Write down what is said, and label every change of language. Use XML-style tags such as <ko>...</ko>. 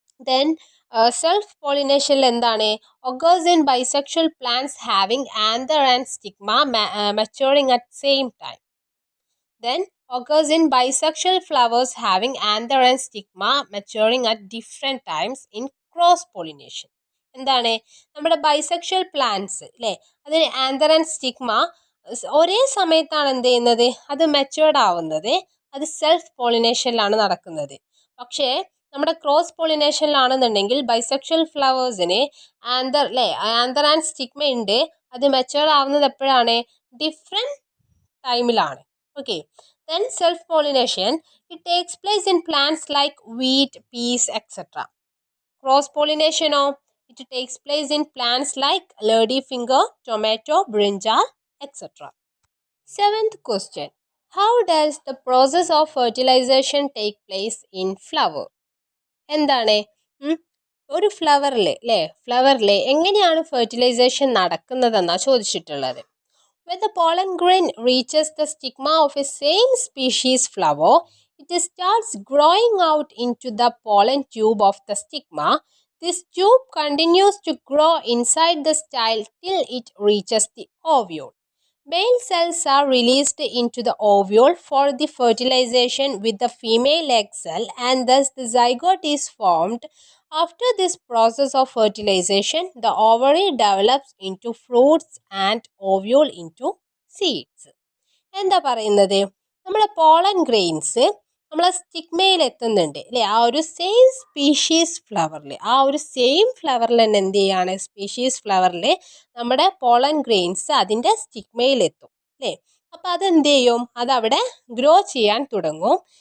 <en>then</en> <ml>self പോളിനേഷനിൽ എന്താണ്,</ml> <en>occurs in bisexual plants having anther and stigma maturing at same time. Then occurs in bisexual flowers having anther and stigma maturing at different times in cross pollination.</en> <ml>എന്താണ്, നമ്മുടെ bisexual plants അല്ലേ, അതിന് anther and stigma ഒരേ സമയത്താണ് എന്ത് ചെയ്യുന്നത്, അത് matured ആവുന്നത്. അത് സെൽഫ് പോളിനേഷനിലാണ് നടക്കുന്നത്. പക്ഷേ നമ്മുടെ ക്രോസ് പോളിനേഷനിലാണെന്നുണ്ടെങ്കിൽ ബൈസെക്ഷൽ ഫ്ലവേഴ്സിന് ആന്തർ അല്ലേ, ആന്തർ ആൻഡ് സ്റ്റിഗ്മ ഉണ്ട്. അത് മെച്ചുവേർഡ് ആവുന്നത് എപ്പോഴാണ്, ഡിഫറെൻറ്റ് ടൈമിലാണ്. Okay.</ml> <en>Then self-pollination, it takes place in plants like wheat, peas, etc. Cross-pollination, it takes place in plants like ladyfinger, tomato, brinjal, etc. Seventh question. How does the process of fertilization take place in flower?</en> <ml>എന്താണ്, ഒരു ഫ്ലവറിലെ എങ്ങനെയാണ് fertilisation നടക്കുന്നതെന്നാണ് ചോദിച്ചിട്ടുള്ളത്.</ml> <en>When the pollen grain reaches the stigma of a same species flower, it starts growing out into the pollen tube of the stigma. This tube continues to grow inside the style till it reaches the ovule. Male cells are released into the ovule for the fertilization with the female egg cell, and thus the zygote is formed. After this process of fertilization, the ovary develops into fruits and ovule into seeds.</en> <ml>എന്താ പറയുന്നത്, നമ്മുടെ pollen grains നമ്മളെ സ്റ്റിഗ്മയിൽ എത്തുന്നുണ്ട് അല്ലേ. ആ ഒരു same species ഫ്ലവറിൽ, ആ ഒരു സെയിം ഫ്ലവറിൽ തന്നെ എന്ത് ചെയ്യാണ്, സ്പീഷീസ് ഫ്ലവറിൽ നമ്മുടെ പോളൻ ഗ്രെയിൻസ് അതിൻ്റെ സ്റ്റിഗ്മയിലെത്തും അല്ലേ. അപ്പോൾ അതെന്ത് ചെയ്യും, അതവിടെ ഗ്രോ ചെയ്യാൻ തുടങ്ങും.</ml>